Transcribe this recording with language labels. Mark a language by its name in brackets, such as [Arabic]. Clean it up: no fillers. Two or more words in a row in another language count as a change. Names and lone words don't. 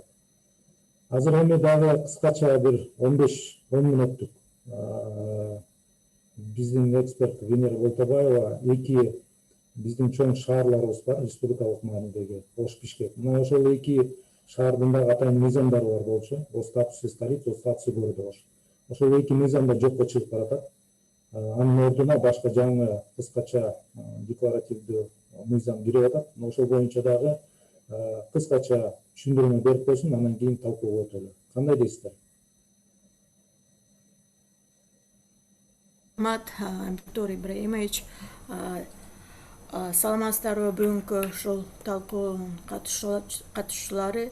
[Kyrgyz] Азыр эми дагы кыскача бир 15-10 мүнөттүк биздин эксперт Венера Болтабаева эки биздин чоң шаарларыбыз бар, республикалык маанидеги Ош, Бишкек. Мына ошол эки шаардын дагы атайын мыйзамдары бар болчу. [Russian] О статусе столицы, о статусе города Ош. [Kyrgyz] Ошол эки мыйзамдар жокко чыгып баратат. Анын ордуна башка жаңы кыскача декларативдүү мыйзам кирип атат. Ошол боюнча дагы кыскача түшүндүрмө берип койсун, анан кийин талкууга өтөлү. Кандай дейсиздер? Виктор Ибраимович, саламатсыздарбы, бүгүнкү ушул талкуунун катышуучулары.